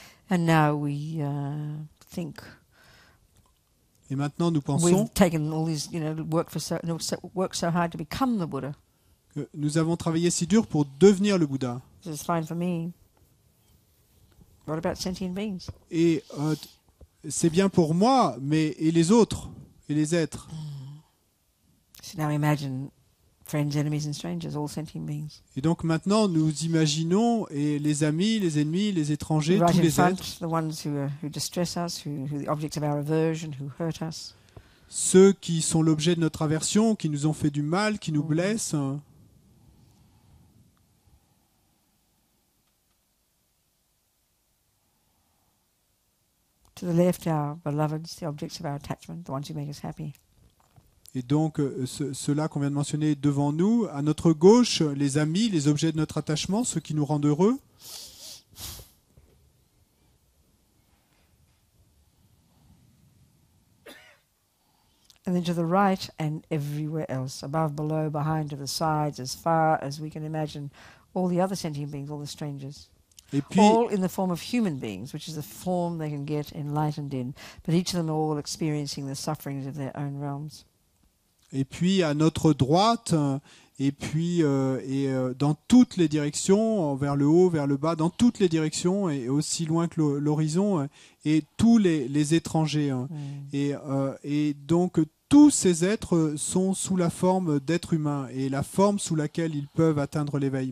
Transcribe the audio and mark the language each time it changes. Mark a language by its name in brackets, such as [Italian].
[English] And now we think. [French] Et maintenant, nous pensons [English] we've taken all these, work so hard to become the Buddha. [French] Que nous avons travaillé si dur pour devenir le Bouddha. [English] This is fine for me. What about sentient beings? [French] Et c'est bien pour moi, mais et les autres, et les êtres. [English] So now imagine friends, enemies and strangers, all sentient beings. [French] Et donc maintenant, nous imaginons et les amis, les ennemis, les étrangers, [English] Right [French] tous [English] in [French] les [English] front, [French] êtres. [English] the ones who distress us, who the objects of our aversion, who hurt us. [French] Ceux qui sont l'objet de notre aversion, qui nous ont fait du mal, qui nous blessent. [English] To the left, our beloveds, the objects of our attachment, the ones who make us happy. [French] Et donc, ceux-là qu'on vient de mentionner devant nous, à notre gauche, les amis, les objets de notre attachement, ceux qui nous rendent heureux. [English] And then to the right and everywhere else, above, below, behind, to the sides, as far as we can imagine, all the other sentient beings, all the strangers. [French] Et puis, [English] all in the form of human beings, which is the form they can get enlightened in, but each of them are all experiencing the sufferings of their own realms. [French] Et puis à notre droite, et puis dans toutes les directions, vers le haut, vers le bas, dans toutes les directions, et aussi loin que l'horizon, et tous les étrangers. Et donc tous ces êtres sont sous la forme d'êtres humains, et la forme sous laquelle ils peuvent atteindre l'éveil.